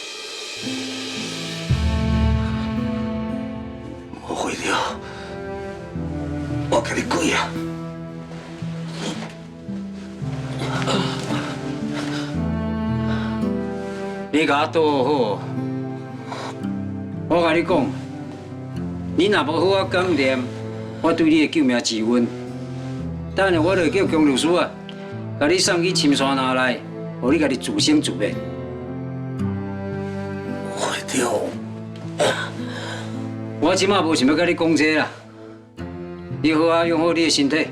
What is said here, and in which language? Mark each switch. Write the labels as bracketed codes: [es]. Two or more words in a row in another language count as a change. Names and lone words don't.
[nan] 吴会长，我甲你跪啊！你甲我倒好，我甲你讲，你若无好我感念，我对你的救命之恩，等下我就叫姜律师啊，甲你送去深山那内，互你家己自生自灭。会长，我即马无想要甲你讲这啦，你好好养好你的身體。